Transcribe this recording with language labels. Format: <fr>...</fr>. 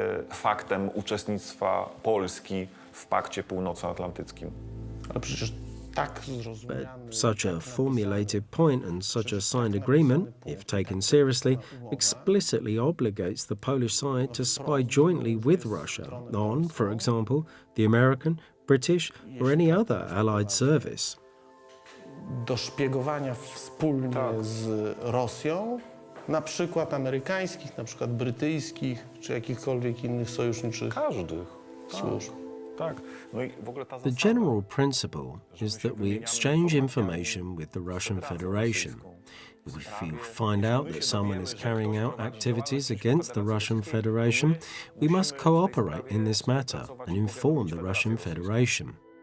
<pl>Faktem uczestnictwa Polski w Pakcie Północnoatlantyckim.</pl> <en>But such a formulated point and such a signed agreement, if taken seriously, explicitly obligates the Polish side to spy jointly with Russia on, for example, the American, British or any other allied service.</en> <pl>Do szpiegowania wspólnie z Rosją, na przykład amerykańskich, na przykład brytyjskich, czy jakichkolwiek innych sojuszniczych służb.</pl> <en>The general principle is that we exchange information with the Russian Federation. If you find out that someone is carrying out activities against the Russian Federation, we must cooperate in this matter and inform the Russian Federation.</en>